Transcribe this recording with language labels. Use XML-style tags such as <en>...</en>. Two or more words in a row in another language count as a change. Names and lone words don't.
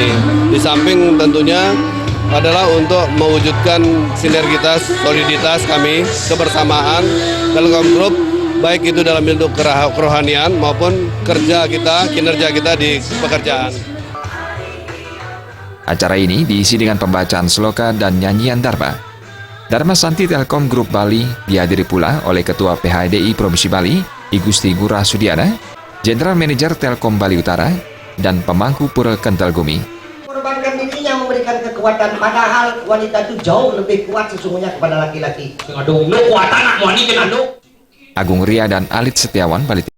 <id>Di samping tentunya adalah untuk mewujudkan sinergitas, soliditas kami, kebersamaan Telkom Group, baik itu dalam bentuk kerohanian maupun kinerja kita di pekerjaan. Acara ini diisi dengan pembacaan sloka dan nyanyian Dharma. Dharma Santi Telkom Group Bali dihadiri pula oleh Ketua PHDI Provinsi Bali, I Gusti Ngurah Sudiana, General Manager Telkom Bali Utara, dan pemangku Pura Kental Gumi. Korbankan dirinya memberikan kekuatan, padahal wanita itu jauh lebih kuat sesungguhnya kepada laki-laki. Agung Ria dan Alit Setiawan, Bali.</id>